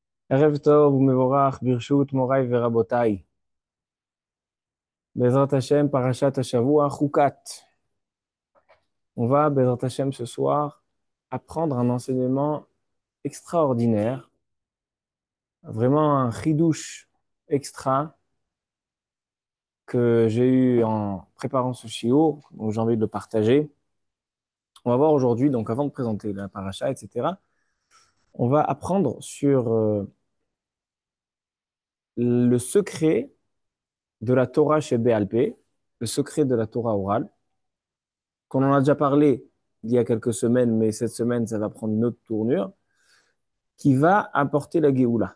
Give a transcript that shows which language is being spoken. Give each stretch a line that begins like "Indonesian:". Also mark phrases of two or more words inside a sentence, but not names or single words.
Hebrew: ערב טוב ומבורך ברשות מוריי ורבותיי. בעזרת השם, פרשת השבוע, חוקת.
French: On va,
Hebrew: בעזרת השם,
French: ce soir, apprendre un enseignement extraordinaire, vraiment un chidouche extra que j'ai eu en préparant ce shiur, donc j'ai envie de le partager. On va voir aujourd'hui, donc avant de présenter la paracha, etc., on va apprendre sur le secret de la Torah chez Béalpé, le secret de la Torah orale, qu'on en a déjà parlé il y a quelques semaines, mais cette semaine, ça va prendre une autre tournure, qui va apporter la Géoula.